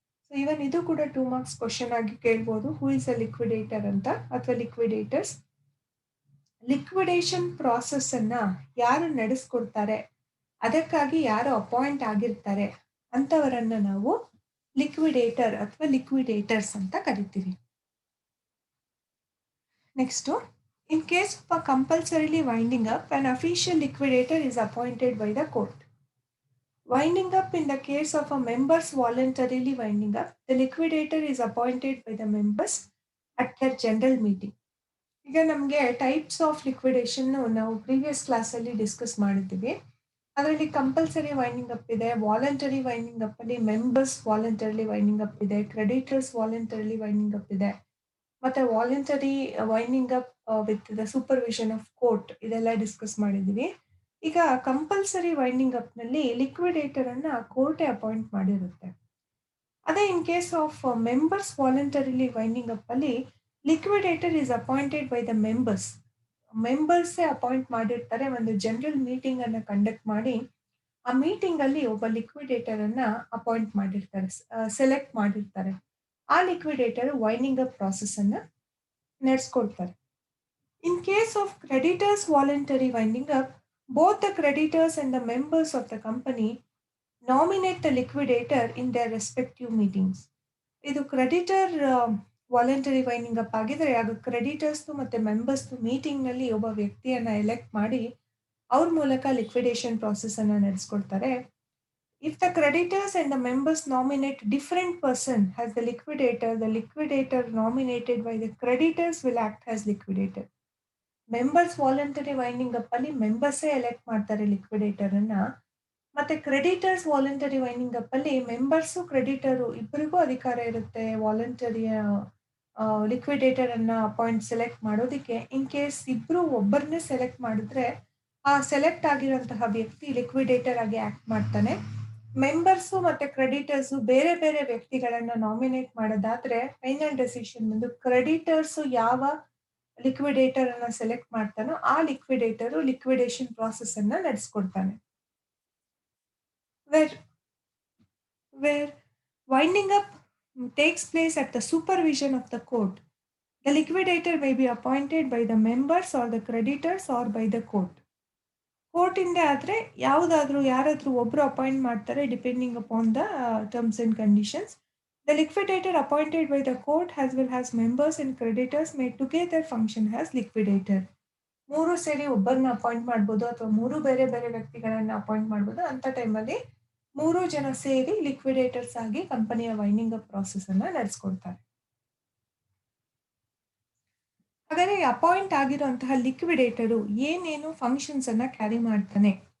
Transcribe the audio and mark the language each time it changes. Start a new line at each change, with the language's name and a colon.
Kannada: So ಇವನ್ ಇದು ಕೂಡ 2 marks question ಆಗಿ ಕೇಳ್ಬೋದು,
English: who is a liquidator
Kannada: ಅಂತ ಅಥವಾ ಲಿಕ್ವಿಡೇಟರ್ಸ್. ಲಿಕ್ವಿಡೇಷನ್ ಪ್ರಾಸೆಸ್ ಅನ್ನ ಯಾರು ನಡೆಸ್ಕೊಡ್ತಾರೆ, ಅದಕ್ಕಾಗಿ ಯಾರು ಅಪಾಯಿಂಟ್ ಆಗಿರ್ತಾರೆ ಅಂತವರನ್ನ ನಾವು ಲಿಕ್ವಿಡೇಟರ್ ಅಥವಾ ಲಿಕ್ವಿಡೇಟರ್ಸ್ ಅಂತ ಕರಿತೀವಿ.
English: Next, in case of a compulsorily winding up, an official liquidator is appointed by the court. Winding up, in the case of a members voluntarily winding up, the liquidator is appointed by the members at their general meeting.
Kannada: ಈಗ ನಮಗೆ types of liquidation ನಾವು previous ಕ್ಲಾಸಲ್ಲಿ discuss ಮಾಡಿದ್ದೀವಿ. ಅದರಲ್ಲಿ compulsory winding up ಇದೆ, voluntary winding up ಅಲ್ಲಿ members voluntarily winding up ಇದೆ, creditors voluntarily winding up ಇದೆ, ಮತ್ತೆ voluntary winding up with the supervision of court, ಇದೆಲ್ಲ ಡಿಸ್ಕಸ್ ಮಾಡಿದೀವಿ. ಈಗ ಕಂಪಲ್ಸರಿ ವೈಂಡಿಂಗ್ ಅಪ್ ನಲ್ಲಿ ಲಿಕ್ವಿಡೇಟರ್ ಅನ್ನ ಕೋರ್ಟೇ ಅಪಾಯಿಂಟ್ ಮಾಡಿರುತ್ತೆ. ಅದೇ in case of members voluntarily winding up ಅಲ್ಲಿ liquidator
English: is appointed by the
Kannada: ಮೆಂಬರ್ಸೇ appoint ಮಾಡಿರ್ತಾರೆ. ಒಂದು ಜನರಲ್ ಮೀಟಿಂಗ್ ಅನ್ನ ಕಂಡಕ್ಟ್ ಮಾಡಿ ಆ ಮೀಟಿಂಗ್ ಅಲ್ಲಿ ಒಬ್ಬ ಲಿಕ್ವಿಡೇಟರ್ ಅನ್ನ ಅಪಾಯಿಂಟ್ ಮಾಡಿರ್ತಾರೆ, ಸೆಲೆಕ್ಟ್ ಮಾಡಿರ್ತಾರೆ. ಆ ಲಿಕ್ವಿಡೇಟರ್ ವೈಂಡಿಂಗ್ ಅಪ್ ಪ್ರಾಸೆಸ್ ಅನ್ನ ನಡೆಸ್ಕೊಳ್ತಾರೆ.
English: In case of creditors voluntary winding up, both the creditors and the members of the company nominate the liquidator in their respective meetings.
Kannada: ಇದು creditor voluntary winding up ಆಗಿದ್ರೆ ಆಗ creditors ಮತ್ತೆ members meeting ನಲ್ಲಿ ಒಬ್ಬ ವ್ಯಕ್ತಿಯನ್ನ elect ಮಾಡಿ ಅವ್ರ ಮೂಲಕ ಲಿಕ್ವಿಡೇಷನ್ ಪ್ರಾಸೆಸ್ ಅನ್ನ ನಡೆಸ್ಕೊಳ್ತಾರೆ.
English: If the creditors and the members nominate different person as the liquidator nominated by the creditors will act as liquidator.
Kannada: Members voluntary winding up ಅಲ್ಲಿ ಮೆಂಬರ್ಸೇ ಎಲೆಕ್ಟ್ ಮಾಡ್ತಾರೆ ಲಿಕ್ವಿಡೇಟರ್ ಅನ್ನ. ಮತ್ತೆ ಕ್ರೆಡಿಟರ್ಸ್ ವಾಲಂಟರಿ ವೈಂಡಿಂಗ್ ಅಪ್ ಅಲ್ಲಿ members ಕ್ರೆಡಿಟರು ಇಬ್ಬರಿಗೂ ಅಧಿಕಾರ ಇರುತ್ತೆ ವಾಲಂಟರಿಯ liquidator ಅನ್ನ select ಮಾಡೋದಕ್ಕೆ. ಇನ್ ಕೇಸ್ ಇಬ್ರು ಒಬ್ಬರನ್ನೇ ಸೆಲೆಕ್ಟ್ ಮಾಡಿದ್ರೆ ಆ ಸೆಲೆಕ್ಟ್ ಆಗಿರುವಂತಹ ವ್ಯಕ್ತಿ ಲಿಕ್ವಿಡೇಟರ್ ಆಗಿ ಆಕ್ಟ್ ಮಾಡ್ತಾನೆ. ಮೆಂಬರ್ಸು ಮತ್ತೆ ಕ್ರೆಡಿಟರ್ಸ್ ಬೇರೆ ಬೇರೆ ವ್ಯಕ್ತಿಗಳನ್ನ ನಾಮಿನೇಟ್ ಮಾಡೋದಾದ್ರೆ ಫೈನಲ್ ಡೆಸಿಷನ್ ಬಂದು ಕ್ರೆಡಿಟರ್ಸ್ ಯಾವ ಲಿಕ್ವಿಡೇಟರ್ ಅನ್ನ ಸೆಲೆಕ್ಟ್ ಮಾಡ್ತಾನೋ ಆ ಲಿಕ್ವಿಡೇಟರ್ ಲಿಕ್ವಿಡೇಷನ್ ಪ್ರಾಸೆಸ್ ಅನ್ನ ನಡೆಸ್ಕೊಡ್ತಾನೆ.
English: where winding up takes place at the supervision of the court. The liquidator may be appointed by the members or the creditors or by the court.
Kannada: Court ಇಂದ ಆದ್ರೆ ಯಾರಾದ್ರೂ ಒಬ್ರು appoint ಮಾಡ್ತಾರೆ depending upon the terms and conditions.
English: The liquidator appointed by the court as well as members and creditors may together function as liquidator.
Kannada: ಮೂರು ಸೇರಿ ಒಬ್ಬರನ್ನ appoint ಮಾಡ್ಬೋದು ಅಥವಾ ಮೂರು ಬೇರೆ ಬೇರೆ ವ್ಯಕ್ತಿಗಳನ್ನ ಅಪಾಯಿಂಟ್ ಮಾಡ್ಬೋದು. ಅಂತ ಟೈಮಲ್ಲಿ ಮೂರು ಜನ ಸೇರಿ ಲಿಕ್ವಿಡೇಟರ್ಸ್ ಆಗಿ ಕಂಪನಿಯ ವೈಂಡಿಂಗ್ ಅಪ್ ಪ್ರಾಸೆಸ್ ಅನ್ನ ನಡೆಸ್ಕೊಡ್ತಾರೆ. ಹಾಗಾದ್ರೆ ಅಪಾಯಿಂಟ್ ಆಗಿರುವಂತಹ ಲಿಕ್ವಿಡೇಟರು ಏನೇನು ಫಂಕ್ಷನ್ಸ್ ಅನ್ನ ಕ್ಯಾರಿ ಮಾಡ್ತಾನೆ?